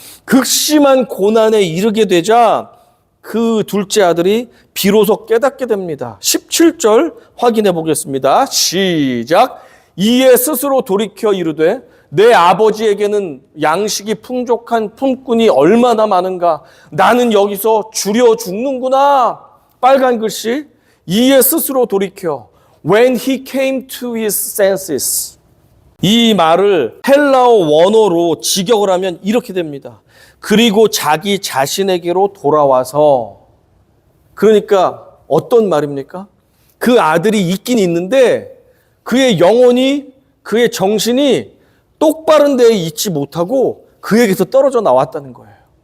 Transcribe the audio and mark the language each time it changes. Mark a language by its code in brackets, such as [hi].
[ko] 극심한 고난에 이르게 되자 그 둘째 아들이 비로소 깨닫게 됩니다. 17절 확인해 보겠습니다. 시작. 이에 스스로 돌이켜 이르되 내 아버지에게는 양식이 풍족한 품꾼이 얼마나 많은가. 나는 여기서 주려 죽는구나. 빨간 글씨. 이에 스스로 돌이켜. [en] When he came to his senses. [ko] 이 말을 헬라어 원어로 직역을 하면 이렇게 됩니다. 그리고 자기 자신에게로 돌아와서. 그러니까 어떤 말입니까? 그 아들이 있긴 있는데 그의 영혼이, 그의 정신이 똑바른 데에 있지 못하고 그에게서 떨어져 나왔다는 거예요.